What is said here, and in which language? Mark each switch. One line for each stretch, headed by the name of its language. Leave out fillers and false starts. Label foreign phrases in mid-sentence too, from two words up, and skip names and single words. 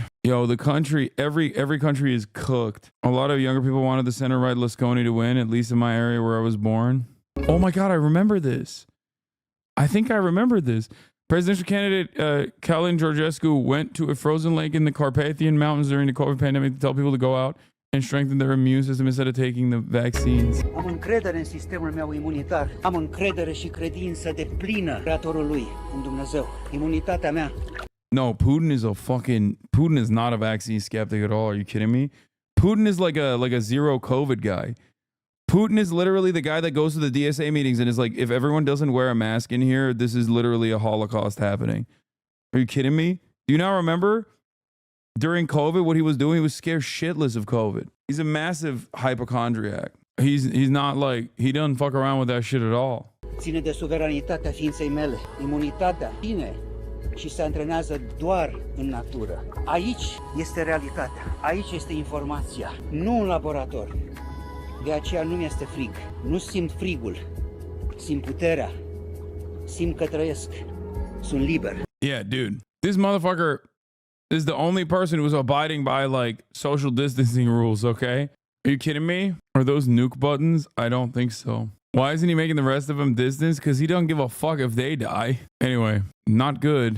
English: Yo, the country, every country is cooked. A lot of younger people wanted the center-right Lasconi to win, at least in my area where I was born. Oh my God, I remember this. I think I remember this. Presidential candidate Calin Georgescu went to a frozen lake in the Carpathian Mountains during the COVID pandemic to tell people to go out and strengthen their immune system instead of taking the vaccines.
Romanian: Am încredere în sistemul meu imunitar. Am încredere și credință deplină Creatorului, în Dumnezeu. Imunitatea mea.
English: No, Putin is not a vaccine skeptic at all. Are you kidding me? Putin is like a zero COVID guy. Putin is literally the guy that goes to the DSA meetings and is like, if everyone doesn't wear a mask in here, this is literally a Holocaust happening. Are you kidding me? Do you not remember during COVID what he was doing? He was scared shitless of COVID. He's a massive hypochondriac. He's not like, he doesn't fuck around with that shit at all.
Romanian: Ține de suveranitatea ființei mele. Imunitatea vine și se antrenează doar în natură. Aici este realitatea. Aici este informația. Nu în laborator. De aceea nu mi-este frig. Nu simt frigul. Simt puterea. Simt că trăiesc. Sunt liber.
English: Yeah, dude. This motherfucker is the only person who's abiding by like social distancing rules, okay? Are you kidding me? Are those nuke buttons? I don't think so. Why isn't he making the rest of them distance? Because he don't give a fuck if they die. Anyway, not good.